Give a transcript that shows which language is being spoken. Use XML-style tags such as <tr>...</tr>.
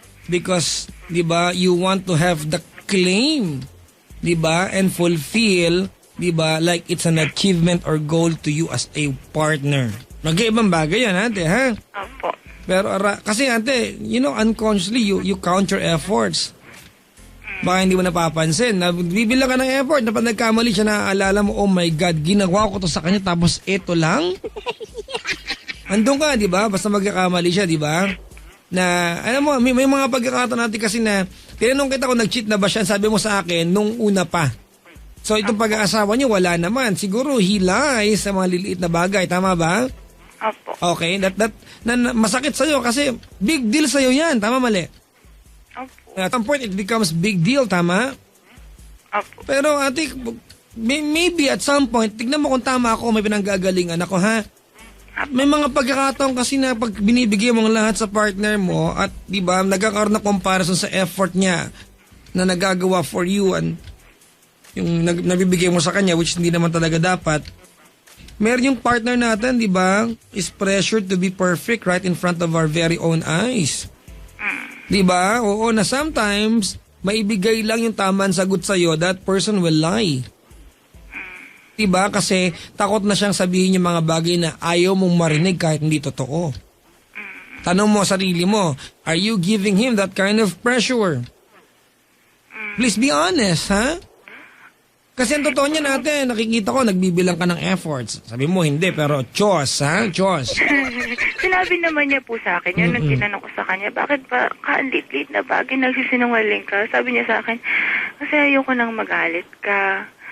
<en>Because,</en> <tl>di ba,</tl> <en>you want to have the claim, di ba? And fulfill, di ba? Like it's an achievement or goal to you as a partner.</en> <tl>Mag-iibang bagay yan, ate, ha? Opo. Pero, kasi ate,</tl> <en>unconsciously, you count your efforts.</en> <tl>Baka hindi mo napapansin. Bibilang ka ng effort na pag nagkamali siya, naaalala mo,</tl> <en>oh my God,</en> <tl>ginawa ko to sa kanya tapos eto lang? Andun ka, di ba? Basta magkakamali siya, di ba? Na, alam mo, may mga pagkakataon natin kasi na, tinanong kita kung nag-cheat na ba siya, sabi mo sa akin, nung una pa. So, itong pag-aasawa niyo, wala naman. Siguro,</tl> <en>he lies</en> <tl>sa mga liliit na bagay. Tama ba? Opo. Okay, masakit sa'yo kasi big deal sa'yo yan. Tama, mali? Opo.</tl> <en>At some point, it becomes big deal.</en> <tl>Tama? Opo. Pero, ate,</tl> <en>maybe at some point,</en> <tl>tignan mo kung tama ako, may pinanggagalingan ako, ha? May mga pagkakataon kasi na pag binibigay mo ang lahat sa partner mo at di ba nagkakaroon ng comparison sa effort niya na nagagawa for you and yung nabibigay mo sa kanya which hindi naman talaga dapat. Meron yung partner natin, di ba,</tl> <en>is pressured to be perfect right in front of our very own eyes.</en> <tl>Di ba? Oo, na sometimes maibigay lang yung tamang sagot sa'yo,</tl> <en>that person will lie.</en> <tl>Diba? Kasi takot na siyang sabihin yung mga bagay na ayaw mong marinig kahit hindi totoo. Tanong mo sarili mo,</tl> <en>are you giving him that kind of pressure? Please be honest, ha?</en> <tl>Kasi ang totoo niya natin, nakikita ko, nagbibilang ka ng efforts. Sabi mo, hindi, pero Diyos, ha? Diyos. Sinabi naman niya po sa akin, yun ang tinanong ko sa kanya, bakit ba lit-lit na bagay nagsisinungaling ka? Sabi niya sa akin, kasi ayoko nang magalit ka.</tl>